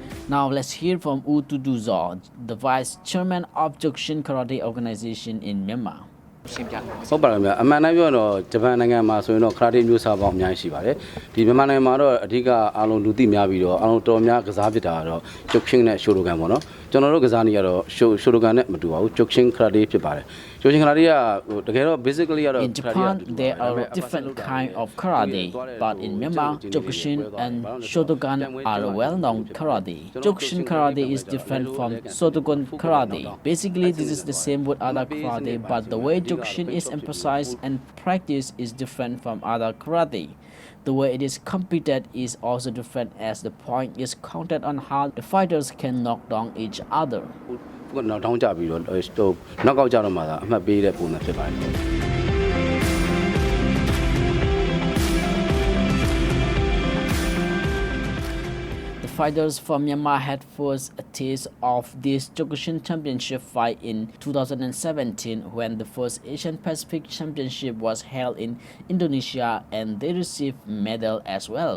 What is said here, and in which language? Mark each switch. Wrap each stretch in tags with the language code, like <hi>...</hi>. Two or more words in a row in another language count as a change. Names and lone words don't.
<en>Now let's hear from U Tuduzo, the Vice Chairman of Jokshin Karate Organization in Myanmar.</en> <my>ဟုတ်ပါလားဗျာအမှန်တမ်းပြောတော့ဂျပန်နိုင်ငံမှာဆိုရင်တော့ခရာတေမျိုးစားပေါင်းအများကြီးရှိပါတယ်ဒီမြန်မာနိုင်ငံမှာတော့အဓိကအားလုံးလူသိများပြီးတော့အားလုံးတော်များကစားဖြစ်တာကတော့ဂျုတ်ချင်းနဲ့ရှိုတိုကန်ပေါ့နော်ကျွန်တော်တို့ကစားနေရတော့ရှိုတိုကန်နဲ့မတူပါဘူးဂျုတ်ချင်းခရာတေဖြစ်ပါတယ်ဂျုတ်ချင်းခရာတေကတကယ်တော့ basically ကတော့</my> <en>In Japan there are different kind of karate but in Myanmar Jokushin and Shotokan are well-known karate. Jokushin karate is different from Shotokan karate. Basically this is the same with other karate but the way Jokushin is emphasized and practiced is different from other karate. The way it is competed is also different as the point is counted on how the fighters can knock down each other.</en> <my>နောက်ထောင်းကြပြီးတော့နောက်ကောက်ကြတော့မှသာအမှတ်ပေးတဲ့ပုံစံဖြစ်ပါတယ်</my> <en>Fighters from Myanmar had first a taste of this Jokushin Championship fight in 2017 when the first Asian Pacific Championship was held in Indonesia and they received medal as well.</en>